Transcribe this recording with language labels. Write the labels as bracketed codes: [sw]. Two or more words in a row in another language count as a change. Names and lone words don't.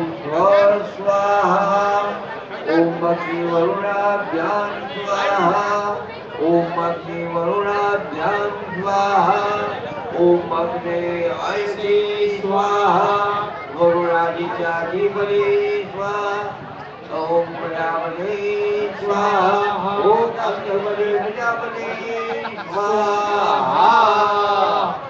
[sa] સ્વ સ્વાહા ઓમ અગ્નિ વરુણાભ્યામ સ્વાહા ઓમ અગ્નિ વરુણાભ્યામ સ્વાહા ઓમ અગ્ને અયતિ સ્વાહા વરુણાદિત્યાધિપતિ સ્વાહા ओम प्रजापते स्वाहा ओम अग्निपते प्रजापते स्वाहा.